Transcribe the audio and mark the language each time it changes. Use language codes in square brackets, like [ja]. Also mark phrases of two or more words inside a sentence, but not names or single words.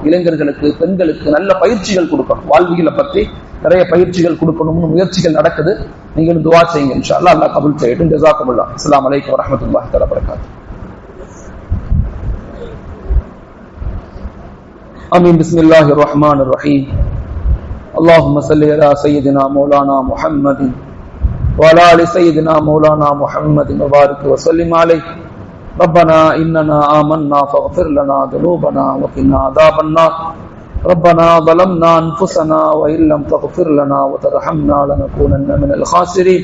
[ta] இளைஞர்களுக்கு, பெண்களுக்கு நல்ல பயிற்சிகள் கொடுக்கணும். வாழ்வியலை பத்தி நிறைய பயிற்சிகள் கொடுக்கணும்னு முயற்சிகள் நடக்குது. நீங்களும் துஆ செய்யுங்க. [ar] إن شاء الله, [ta] அல்லாஹ் கபூல் செய்யட்டும். [ar] ஜஸாக்குமுல்லாஹ். السلام عليكم ورحمة الله تعالى وبركاته. ஆமீன். بسم الله الرحمن الرحيم. اللهم صل على سيدنا مولانا محمد وعلى ال سيدنا مولانا محمد وبارك وسلم عليه. ربنا اننا آمنا فاغفر لنا ذنوبنا وقنا عذاب النار. ربنا ظلمنا انفسنا وان لم تغفر لنا وترحمنا لنكونن من الخاسرين.